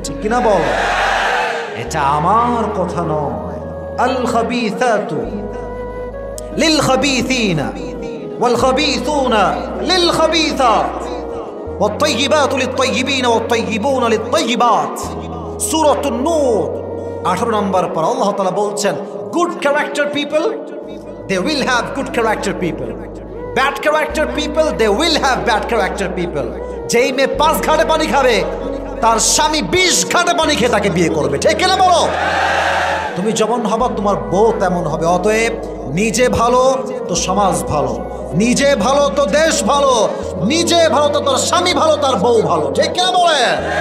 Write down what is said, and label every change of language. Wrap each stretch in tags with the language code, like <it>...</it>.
<bn>ঠিক কিনা বল? এটা আমার কথা নয়।</bn> <ar>আল খাবিসাতু লিল খাবিসিনা ওয়াল খাবিসুনা লিল খাবিসাত والطيبات للطيبين والطيبون للطيبات।</ar> <bn>সূরাতুন নূর 18 নম্বর পর আল্লাহ তাআলা বলছেন,</bn> <en>good character people, they will have good character people, bad character people, they will have bad character people,</en> <bn>যেই মেয়ে 5 ঘাটে পানি খাবে তার স্বামী 20 ঘাটে পানি খেয়ে তাকে বিয়ে করবে, ঠিক কিনা বলো? তুমি যেমন হবা তোমার বউ তেমন হবে। অতএব নিজে ভালো তো সমাজ ভালো, নিজে ভালো তো দেশ ভালো, নিজে ভালো তো তোর স্বামী ভালো, তার বউ ভালো, ঠিক কিনা বলেন?</bn>